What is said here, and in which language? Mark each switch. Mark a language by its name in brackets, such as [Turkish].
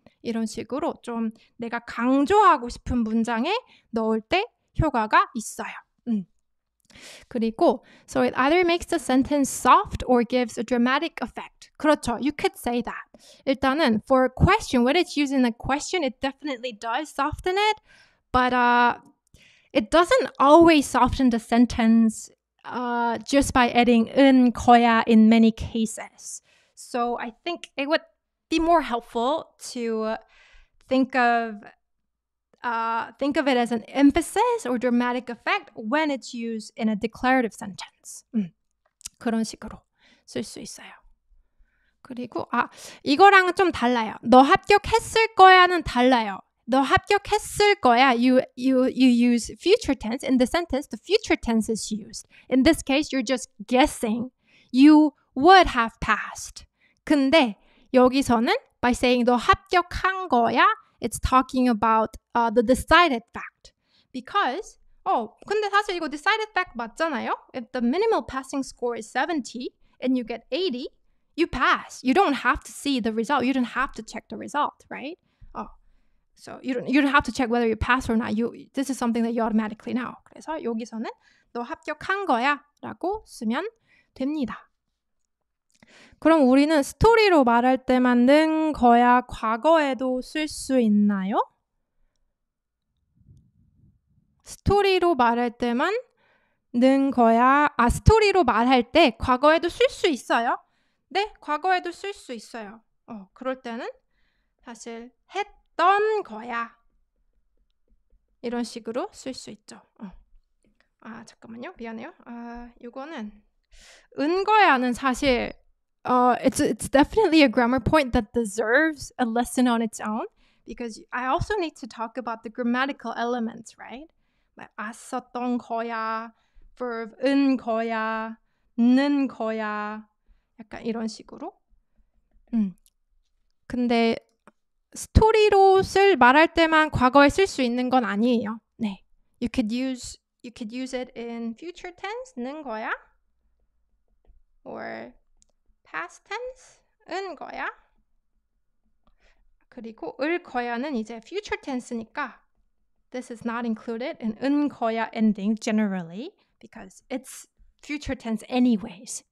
[Korean] 이런 식으로 좀 내가 강조하고 싶은 문장에 넣을 때 효과가 있어요. [English] 그리고 so it either makes the sentence soft or gives a dramatic effect. [Korean] 그렇죠. [English] You could say that. [Korean] 일단은 [English] for a question, when it's used in a question, it definitely does soften it, but it doesn't always soften the sentence just by adding 거야 in many cases. So I think it would be more helpful to think of it as an emphasis or dramatic effect when it's used in a declarative sentence. [Korean] 그런 식으로 쓸 수 있어요. 그리고 이거랑은 좀 달라요. 너 합격했을 거야는 달라요. 너 합격했을 거야. [English] You use future tense. In the sentence, the future tense is used. In this case, you're just guessing. You would have passed. [Korean] 근데 여기서는 [English] by saying [Korean] 너 합격한 거야, [English] it's talking about the decided fact. [Korean] Because, 근데 사실 이거 [English] decided fact [Korean] 맞잖아요? [English] If the minimal passing score is 70 and you get 80, you pass. You don't have to see the result. You don't have to check the result, right? So you don't have to check whether you pass or not. This is something that you automatically know. [Korean] 그래서 여기서는 너 합격한 거야 라고 쓰면 됩니다. 그럼 우리는 스토리로 말할 때만 는 거야 과거에도 쓸 수 있나요? 스토리로 말할 때만 는 거야. 스토리로 말할 때 과거에도 쓸 수 있어요. 네, 과거에도 쓸 수 있어요. 그럴 때는 사실 했던 거야. 이런 식으로 쓸 수 있죠. 잠깐만요. 미안해요. 이거는 은 거야는 사실 [English] it's definitely a grammar point that deserves a lesson on its own because I also need to talk about the grammatical elements, right? [Korean] like 썼던 거야, verb 은 거야, 는 거야, 약간 이런 식으로. 근데 스토리로 말할 때만 과거에 쓸 수 있는 건 아니에요. [English] 네, you could use it in future tense, 는 거야, or past tense, 은 거야. [Korean] 그리고 을 거야는 이제 [English] future tense니까 this is not included in 은 거야 ending generally because it's future tense anyways.